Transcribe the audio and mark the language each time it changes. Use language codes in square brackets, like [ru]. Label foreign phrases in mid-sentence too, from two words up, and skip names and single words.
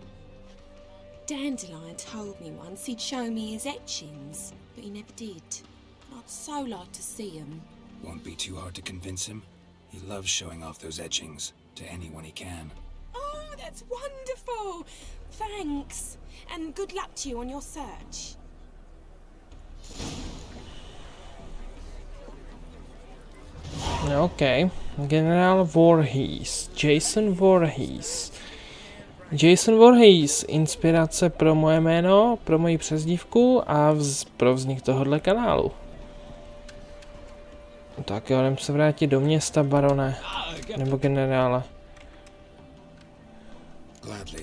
[en] Dandelion told me once he'd show me his etchings, but he never did. And I'd so like to see them. Won't be too hard to convince him. He loves showing off those etchings to anyone he can. Oh, that's wonderful! Thanks, and good luck to you on your search. OK. [cs] Generál Voorhees. Jason Voorhees. Jason Voorhees. Inspirace pro moje jméno, pro moji přezdívku a pro vznik tohohle kanálu. Tak jo, jdem se vrátit do města, barone. Nebo generále. [en] Gladly.